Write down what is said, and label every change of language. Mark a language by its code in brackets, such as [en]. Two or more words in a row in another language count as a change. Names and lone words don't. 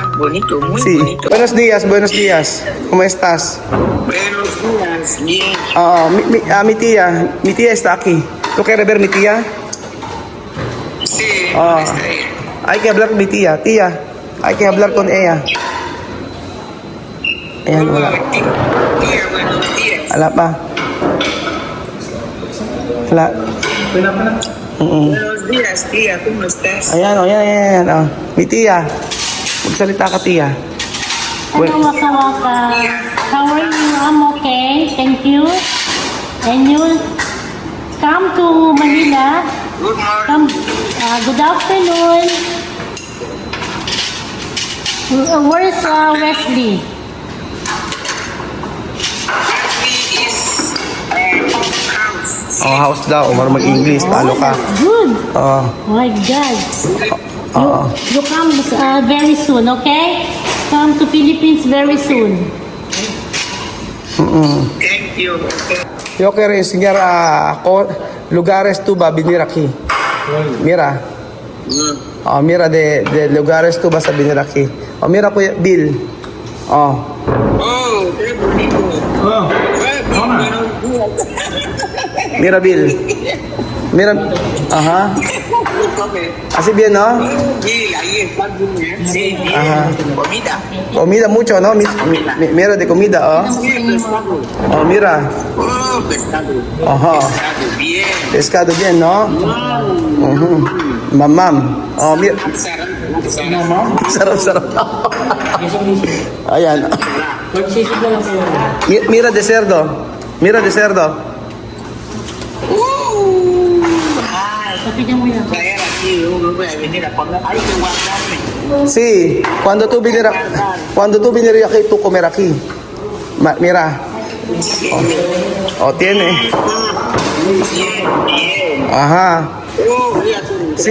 [es] Bonito, muy sí. bonito. Buenos días. ¿Cómo estás? Buenos días, bien. Mi tía está aquí. ¿Tú quieres ver mi tía? Sí, Ah, está bien. hay que hablar con mi tía. Tía, hay que hablar con ella. [tl] Ayan, wala. [es] Tía, buenos días. [tl] Wala pa. Wala. [es] Buenos días, tía, ¿cómo estás? Ayan. Oh. Mi tía. [tl] Magsalita ka, tía. [en] Hello, Waka Waka. How are you? I'm okay. Thank you. And you come to Manila. Good morning. Come. Good afternoon. Where is Wesley? Ashley is house. [tl] Oh, house daw. Marunong mag-English. Talo ka. [en] Good. Oh. My God. [tl] Oo. [en] You come very soon, okay? Come to Philippines very soon. Thank you. [es] Yo quiero enseñar lugares tu ba venir aquí. Mira. Oh, mira de lugares tu vas a venir aquí. Oh, mira Kuya Bill. Oh. Oh, qué bonito. Oh. Buenos días. Mira Bill. Mira. Ajá. Así bien, ¿no? Sí, ahí está bien. Sí, bien. Ajá. Comida. Comida mucho, ¿no? Mira de comida, oh. Sí, pescado. Oh, mira. Oh, pescado. Ajá. Pescado, bien. Pescado bien, ¿no? Mamam. Oh, mira. [tl] Sarap. Ayan. [es] Mira de cerdo. Mira de cerdo. [tl] Sabihin mo yan. [es] Traer aquí, yo voy a venir a comer. Hay que guardarme. Sí, cuando tú vienes aquí, tú comer aquí. Mira. Oh, tiene. Bien. Ajá. Oh, voy a hacer un